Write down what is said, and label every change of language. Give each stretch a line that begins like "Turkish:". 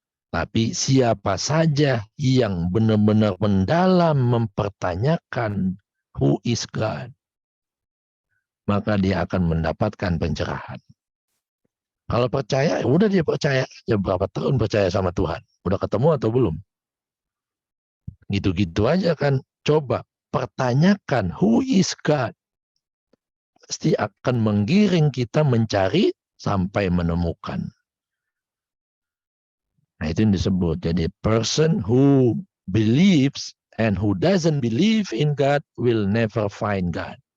Indonesian: Tapi siapa saja yang benar-benar mendalam mempertanyakan
English: who is God,
Indonesian: maka dia akan mendapatkan pencerahan. Kalau percaya, udah dia percaya aja. Berapa tahun percaya sama Tuhan? Udah ketemu atau belum? Gitu-gitu aja kan. Coba pertanyakan,
English: who is God?
Indonesian: Pasti akan menggiring kita mencari sampai menemukan. Nah, itu yang disebut. Jadi,
English: person who believes and who doesn't believe in God will never find God.